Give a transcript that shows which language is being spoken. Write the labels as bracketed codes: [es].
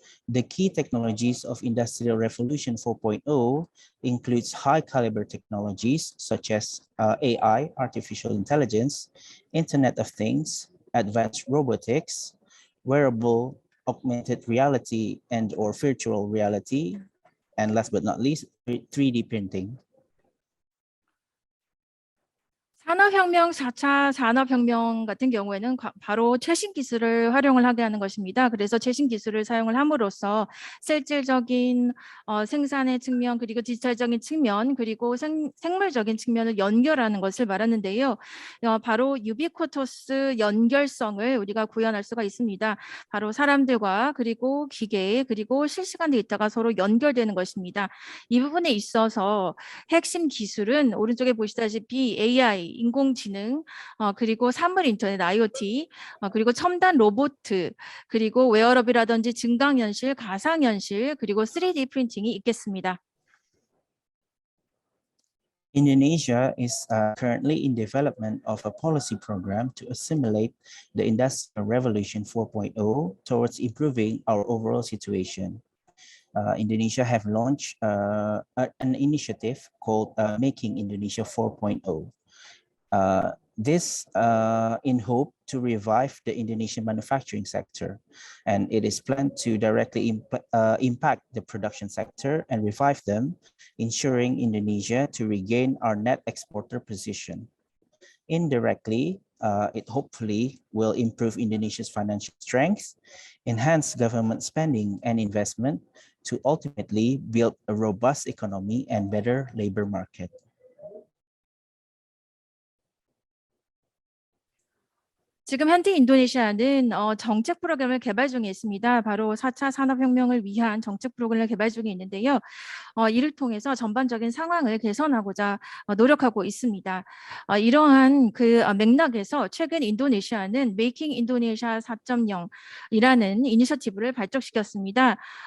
[en] The key technologies of Industrial Revolution 4.0 includes high-caliber technologies such as AI, artificial intelligence, Internet of Things, advanced robotics, wearable augmented reality and or virtual reality, and last but not least, 3D printing. [ko] 산업혁명 4차 산업혁명 같은 경우에는 바로 최신 기술을 활용을 하게 하는 것입니다. 그래서 최신 기술을 사용을 함으로써 실질적인 생산의 측면 그리고 디지털적인 측면 그리고 생물적인 측면을 연결하는 것을 말하는데요. 바로 유비쿼터스 연결성을 우리가 구현할 수가 있습니다. 바로 사람들과 그리고 기계 그리고 실시간 데이터가 서로 연결되는 것입니다. 이 부분에 있어서 핵심 기술은 오른쪽에 보시다시피 AI 인공지능, 그리고 사물 인터넷 IoT, 그리고 첨단 로봇, 그리고 웨어러블이라든지 증강현실, 가상현실, 그리고 3D 프린팅이 있겠습니다. [en] Indonesia is currently in development of a policy program to assimilate the Industrial Revolution 4.0 towards improving our overall situation. Indonesia have launched an initiative called Making Indonesia 4.0. This in hope to revive the Indonesian manufacturing sector, and it is planned to directly impact the production sector and revive them, ensuring Indonesia to regain our net exporter position. Indirectly, It hopefully will improve Indonesia's financial strength, enhance government spending and investment to ultimately build a robust economy and better labor market. [ko] 지금 현재 인도네시아는 정책 프로그램을 개발 중에 있습니다. 바로 4차 산업혁명을 위한 정책 프로그램을 개발 중에 있는데요. 이를 통해서 전반적인 상황을 개선하고자 노력하고 있습니다. 이러한 그 맥락에서 최근 인도네시아는 메이킹 인도네시아 4.0이라는 이니셔티브를 발족시켰습니다.